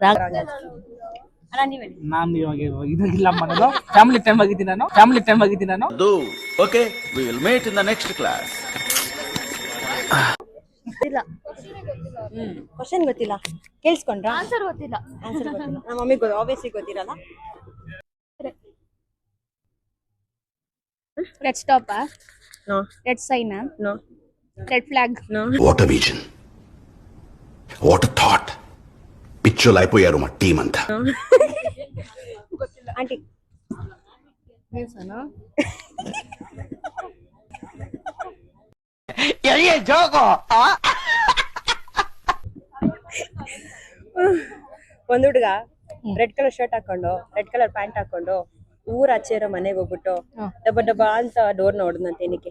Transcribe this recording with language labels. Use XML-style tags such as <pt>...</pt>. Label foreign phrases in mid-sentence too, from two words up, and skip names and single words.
<kn>ನಾನು ಇವಾಗ ಇದಾಗಿಲ್ಲ ಮಾಡೋದು.</kn> <en>family time</en> <kn>ಆಗಿದ್ದೀನಿ ನಾನು.</kn> <en>Okay, we will meet in the next class.</en> <kn>ಇಲ್ಲ. ಕ್ವಶನ್ ಗೊತ್ತಿಲ್ಲ, ಕೇಳಿಸ್ಕೊಂಡ್ರ? ಆನ್ಸರ್ ಗೊತ್ತಿಲ್ಲ. ನಮ್ಮ ಮಮ್ಮಿಗೆ ಆಬ್ವಿಯಸ್ಲಿ ಗೊತ್ತಿರಲ್ಲ.</kn> <en>Red stop? No. Red sign? No. Red flag? No. What a vision. What a thought.</en> <te>పిచ్చోలు అయిపోయారు మా టీం అంతా.</te> <kn>ఆంటీ ಒಂದ್ ಹುಡುಗ</kn> <en>red colour shirt</en> <kn>ಹಾಕೊಂಡು,</kn> <en>red colour pant</en> <kn>ಹಾಕೊಂಡು ಊರ್ ಆಚೆ ಇರೋ ಮನೆಗೆ ಹೋಗ್ಬಿಟ್ಟು ಡಬ್ಬ ಅಂತ ಡೋರ್ ನೋಡಿದ್ನಂತೆ.</kn>